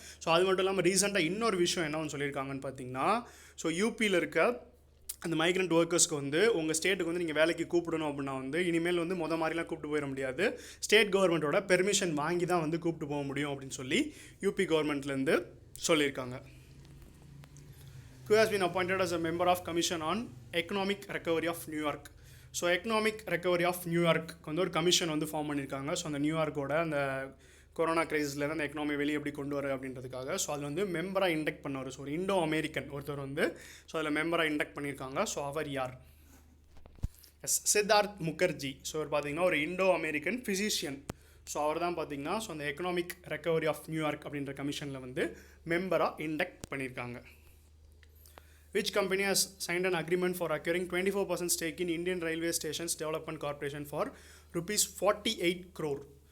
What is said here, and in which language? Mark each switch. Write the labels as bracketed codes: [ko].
[ta] So அது மட்டும் இல்லாமல் ரீசெண்டாக இன்னொரு விஷயம் என்ன வந்து சொல்லியிருக்காங்கன்னு பார்த்தீங்கன்னா ஸோ யூபியில் இருக்க அந்த மைக்ரண்ட் ஒர்க்கர்ஸ்க்கு வந்து உங்கள் ஸ்டேட்டுக்கு வந்து நீங்கள் வேலைக்கு கூப்பிடணும் அப்படின்னா வந்து இனிமேல் வந்து மாதிரிலாம் கூப்பிட்டு போயிட முடியாது. ஸ்டேட் கவர்மெண்ட்டோட பெர்மிஷன் வாங்கி தான் வந்து கூப்பிட்டு போக முடியும் அப்படின்னு சொல்லி யூபி கவர்மெண்ட்லேருந்து சொல்லியிருக்காங்க. [en] Who has been appointed as a member of Commission on Economic Recovery of New York. [ta] So economic recovery of New York வந்து ஒரு கமிஷன் வந்து ஃபார்ம் பண்ணியிருக்காங்க. ஸோ அந்த நியூயார்க்கோட அந்த கொரோனா கிரைசிஸ்லேருந்து அந்த எக்கனாமி வெளியே எப்படி கொண்டு வர அப்படின்றதுக்காக. ஸோ அதில் வந்து மெம்பராக இண்டக்ட் பண்ணவர், ஸோ ஒரு இண்டோ அமெரிக்கன் ஒருத்தர் வந்து ஸோ அதில் மெம்பராக இண்டக்ட் பண்ணியிருக்காங்க. ஸோ அவர் யார்? சித்தார்த் முகர்ஜி. ஸோ அவர் பார்த்தீங்கன்னா ஒரு இண்டோ அமெரிக்கன் ஃபிசிஷியன். ஸோ அவர் தான் பார்த்தீங்கன்னா ஸோ அந்த எக்கனாமிக் ரெக்கவரி ஆஃப் நியூயார்க் அப்படின்ற கமிஷனில் வந்து மெம்பராக இண்டக்ட் பண்ணியிருக்காங்க. [en] Which company has signed an agreement for acquiring 24% stake in Indian Railway Stations Development Corporation for ₹48 crore.